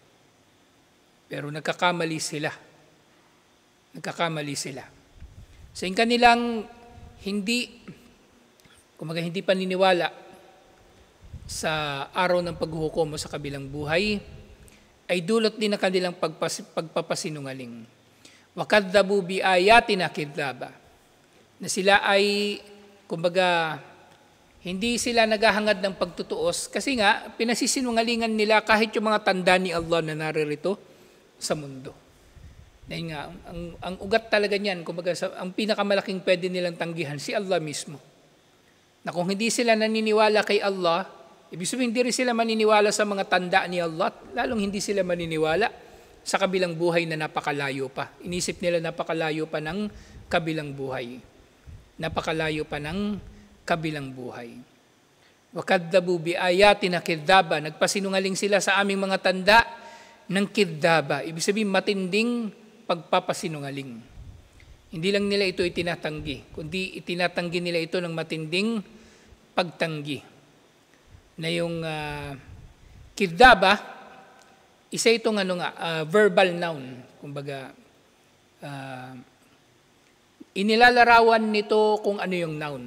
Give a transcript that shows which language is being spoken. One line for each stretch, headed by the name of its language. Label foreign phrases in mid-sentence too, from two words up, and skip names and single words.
Filipino: Pero nagkakamali sila. Nagkakamali sila. So yung kanilang hindi paniniwala sa araw ng paghuhukom o sa kabilang buhay, ay dulot din ng kanilang pagpapasinungaling.
Arabic: وكذبوا بآياتنا كذابا.
Filipino: Na sila ay, kumbaga, hindi sila naghahangad ng pagtutuos kasi nga, pinasisinungalingan nila kahit yung mga tanda ni Allah na naririto sa mundo. Dahil nga, ang ugat talaga niyan, kumbaga, ang pinakamalaking pwede nilang tanggihan, si Allah mismo. Na kung hindi sila naniniwala kay Allah, ibig sabihin hindi rin sila maniniwala sa mga tanda ni Allah, lalong hindi sila maniniwala sa kabilang buhay na napakalayo pa. Inisip nila napakalayo pa ng kabilang buhay. Napakalayo pa ng kabilang buhay.
Arabic: وكذبوا بآياتنا كذابا,
Filipino: nagpasinungaling sila sa aming mga tanda ng kadzaba. Ibig sabihin matinding pagpapasinungaling. Hindi lang nila ito itinatanggi, kundi itinatanggi nila ito ng matinding pagtanggi. Na yung kadzaba, isa itong
English: verbal noun,
Filipino: kumbaga inilalarawan nito kung ano yung noun.